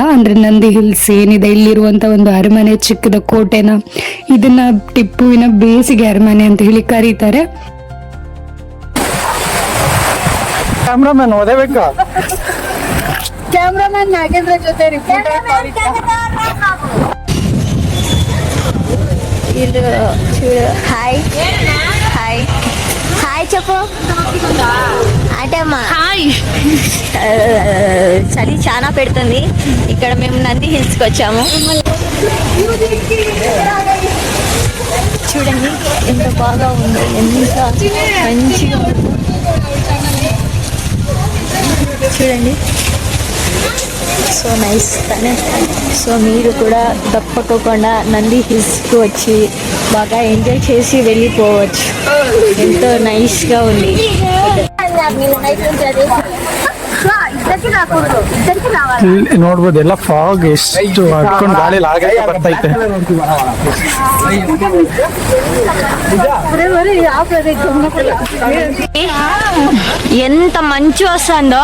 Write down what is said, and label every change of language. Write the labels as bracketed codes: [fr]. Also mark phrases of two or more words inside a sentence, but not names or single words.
[kn] ಅಂದ್ರೆ ನಂದಿ ಹಿಲ್ಸ್ ಏನಿದೆ ಇಲ್ಲಿರುವಂತ ಒಂದು ಅರಮನೆ, ಚಿಕ್ಕದ ಕೋಟೆನ, ಇದನ್ನ ಟಿಪ್ಪುವಿನ ಬೇಸಿಗೆ ಅರಮನೆ ಅಂತ ಹೇಳಿ ಕರೀತಾರೆ. ಕ್ಯಾಮ್ರಾಮನ್ ಓದಬೇಕಾ? ಕ್ಯಾಮ್ರಾಮನ್ ನಾಗೇಂದ್ರ ಜೊತೆ ರಿಪೋರ್ಟರ್ [te] ಇದು హాయ్ హాయ్ హాయ్ చెప్పు ఆటమ్మా హాయ్. చలి చాలా పెడుతుంది ఇక్కడ. మేము నంది హిల్స్కి వచ్చాము. చూడండి ఎంత బాగా ఉంది, ఎంత మంచిగా ఉంది చూడండి. [en] so nice. [te] సో మీరు కూడా తప్పకుండా నంది హిల్స్కి వచ్చి బాగా ఎంజాయ్ చేసి వెళ్ళిపోవచ్చు. ఎంతో నైస్గా ఉంది. [kn] ನೋಡ್ಬೋದು ಎಲ್ಲ ಫಾಗ್ ಎಷ್ಟು ಹಡ್ಕೊಂಡು ಗಾಳಿ ಆಗಕ್ಕೆ ಬರ್ತೈತೆ. [te] ఎంత మంచు వస్తుందో.